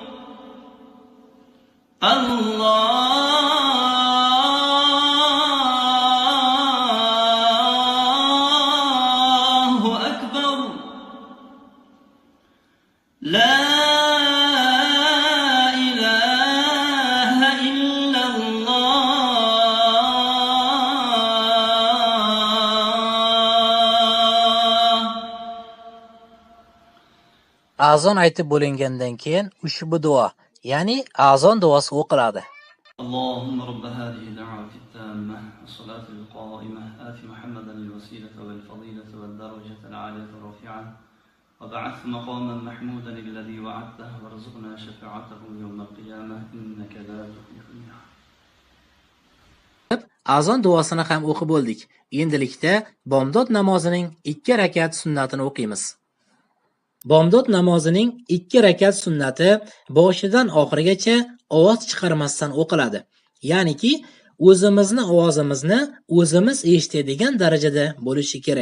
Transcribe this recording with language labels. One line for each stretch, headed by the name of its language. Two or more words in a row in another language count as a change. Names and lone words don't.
Arabic: الله أكبر. لا إله إلا الله.
Uzbek: Azon aytib bo'lingandan keyin ushbu duo, ya'ni azon duosi o'qiladi.
Arabic: اللهم رب هذه الدعوة التامة والصلاة القائمة آت محمدا الوسيلة والفضيلة والدرجة العالية الرفيعة وبعث مقاما محمودا الذي وعدته وارزقنا شفاعته يوم القيامة إنك لا تخلف الميعاد.
Uzbek: Azon duosini ham o'qib bo'ldik. Endilikda bomdod namozining 2 rakat sunnatini o'qiymiz. Bomdod namozining 2 rakat sunnati boshidan oxirigacha ovoz chiqarmasdan o'qiladi. Ya'niki o'zimizni ovozimizni o'zimiz eshitadigan darajada bo'lishi kerak.